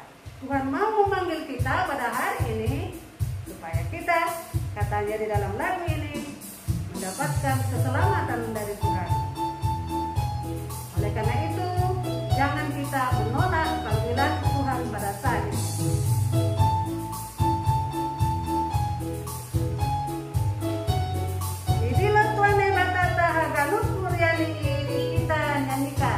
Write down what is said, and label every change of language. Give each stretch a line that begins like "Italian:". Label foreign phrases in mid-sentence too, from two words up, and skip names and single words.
Indonesian: Tuhan mau memanggil kita pada hari ini supaya kita, katanya di dalam lagu ini, mendapatkan keselamatan dari Tuhan. Oleh karena itu, jangan kita menolak panggilan Tuhan pada saat ini. Idilah Tuhan Naibatata Haganut Muryani kita nyanyikan.